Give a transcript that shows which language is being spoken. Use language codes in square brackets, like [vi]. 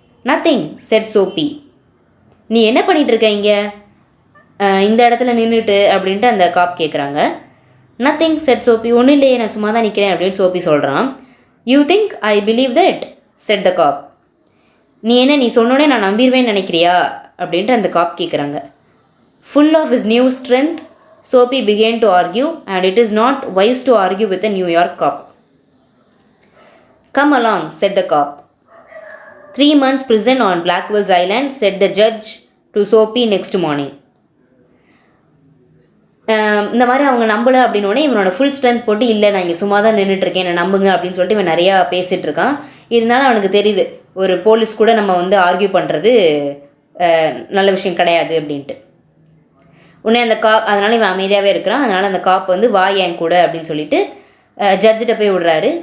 [en] Nothing said Soapy. [ta] நீ என்ன பண்ணிகிட்ருக்க இங்கே இந்த இடத்துல நின்றுட்டு அப்படின்ட்டு அந்த காப் கேட்குறாங்க. Nothing set சோப்பி. ஒன்றும் இல்லையே, நான் சும்மா தான் நிற்கிறேன் அப்படின்னு சோப்பி சொல்கிறான். [en] You think I believe that said the cop. [ta] நீ சொன்னோன்னே நான் நம்பிடுவேன்னு நினைக்கிறியா அப்படின்ட்டு அந்த காப் கேட்குறாங்க. [en] Full of his new strength Soapy began to argue and it is not wise to argue with a New York cop. Come along, said the cop. 3 months prison on Blackwell's Island, said the judge to Soapy next morning. [ta] இந்த மாதிரி அவங்க நம்பலை அப்படின்னோடனே இவனோட full strength போட்டு, இல்லை நான் இங்கே சும்மா தான் நின்றுட்டுருக்கேன், என்னை நம்புங்க அப்படின்னு சொல்லிட்டு இவன் நிறையா பேசிகிட்டு இருக்கான். இருந்தாலும் அவனுக்கு தெரியுது ஒரு போலீஸ் கூட நம்ம வந்து ஆர்கியூ பண்ணுறது நல்ல விஷயம் கிடையாது அப்படின்ட்டு. உடனே அந்த காப், அதனால் இவன் அமைதியாகவே இருக்கிறான். அதனால் அந்த காப் வந்து வா என் கூட அப்படின்னு சொல்லிட்டு ஜட்ஜிட்ட போய் விடுறாரு.